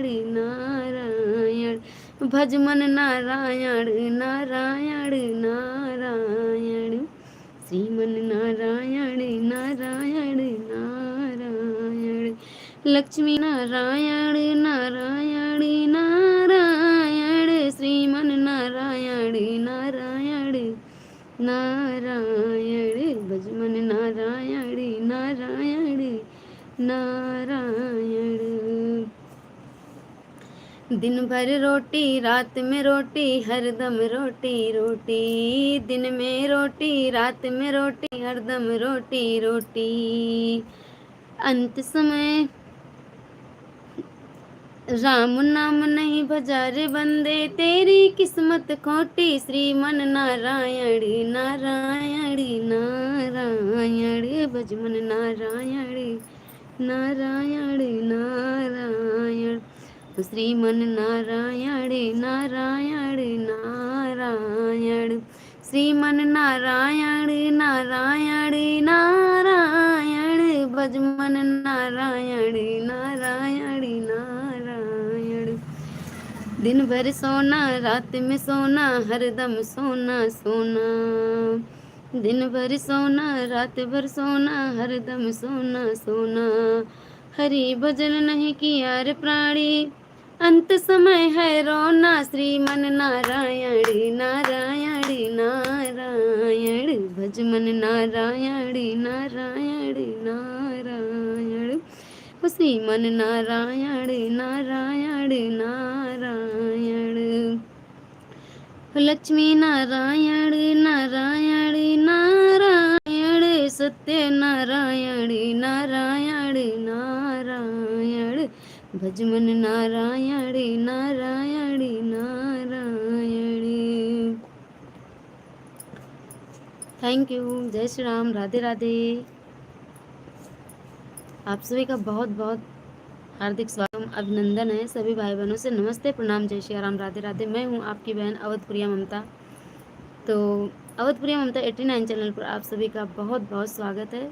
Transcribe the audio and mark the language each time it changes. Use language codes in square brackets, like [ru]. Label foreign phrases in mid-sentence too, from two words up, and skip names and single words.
[hi] नारायण भजमन नारायण नारायण नारायण श्रीमन नारायण नारायण नारायण लक्ष्मी नारायण नारायण नारायण श्रीमन नारायण नारायण नारायण भजमन नारायण नारायण नारायण दिन भर रोटी रात में रोटी हरदम रोटी रोटी दिन में रोटी रात में रोटी हरदम रोटी रोटी अंत समय राम नाम नहीं भजा रे बंदे तेरी किस्मत खोटी श्रीमन नारायण नारायण नारायण भजमन नारायण नारायण नारायण श्रीमन नारायण नारायण नारायण श्रीमन नारायण नारायण नारायण भजमन नारायण नारायण नारायण दिन भर सोना रात में सोना हरदम सोना सोना दिन भर सोना रात भर सोना हरदम सोना सोना हरि भजन नहीं किया रे प्राणी अंत समय है रोना श्रीमन नारायण नारायण नारायण भजमन नारायण नारायण नारायण श्रीमन नारायण नारायण नारायण लक्ष्मी नारायण नारायण नारायण सत्य नारायण नारायण नारायण भजमन नारायण नारायण नारायण। [en] Thank you. [hi] जय श्री राम, राधे राधे। आप सभी का बहुत बहुत हार्दिक स्वागत अभिनंदन है। सभी भाई बहनों से नमस्ते प्रणाम, जय श्री राम, राधे राधे। मैं हूँ आपकी बहन अवधप्रिया ममता। तो अवधप्रिया ममता 89 चैनल पर आप सभी का बहुत बहुत स्वागत है।